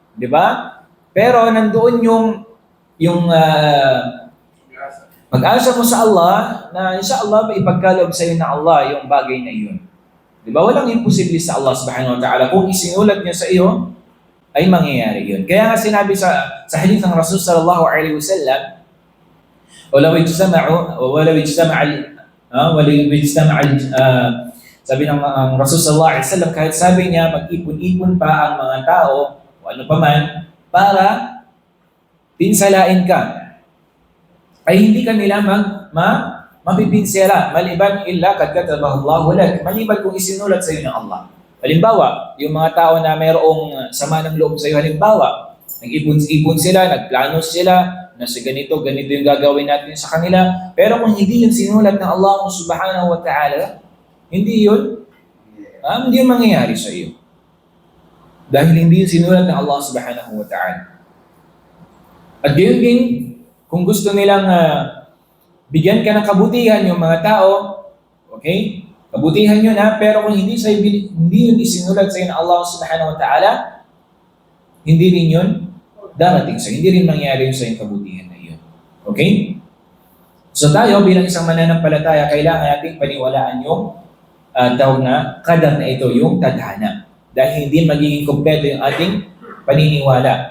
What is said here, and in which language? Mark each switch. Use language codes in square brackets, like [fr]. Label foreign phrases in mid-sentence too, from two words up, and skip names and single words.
[tl] Di ba? Pero nandoon yung pag-asa mo sa Allah na inshallah may ipagkaloob sa iyo ng Allah yung bagay na iyon. Di ba? Walang imposible sa Allah [ar] سبحانه وتعالى. [tl] Kung isinulat niya sa iyo, ay mangyayari yun. Kaya nga sinabi sa hadith ng Rasul [ar] صلى الله عليه وسلم, "ولو اجتمعوا ولو اجتمع [tl] sabi ng Rasul [ar] صلى الله عليه وسلم, [tl] kahit sabi niya mag-ipon-ipon pa ang mga tao o ano pa man para pinsalain ka, ay hindi kanila mapipinsela maliban [ar] إلا قد كتبه الله لك, [tl] maliban kung isinulat sa iyo ng Allah. Halimbawa, yung mga tao na mayroong sama ng loob sa iyo, halimbawa, nag-ipon sila, nagplano sila, na sa ganito yung gagawin natin sa kanila, pero kung hindi yun sinulat ng Allah [ar] سبحانه وتعالى, [tl] hindi yun mangyayari sa iyo. Dahil hindi yun sinulat ng Allah [ar] سبحانه وتعالى. [tl] At gayon din, kung gusto nilang bigyan ka ng kabutihan yung mga tao, okay? Kabutihan yun pero kung hindi yun isinulat sa iyo ng Allah [ar] سبحانه وتعالى, [tl] hindi rin yun darating sa iyo. Hindi rin mangyari yun sa yung kabutihan na yun. Okay? So tayo bilang isang mananampalataya, kailangan nating paniwalaan yung tawag na qadar na ito, yung tadhana. Dahil hindi magiging kompleto yung ating paniniwala.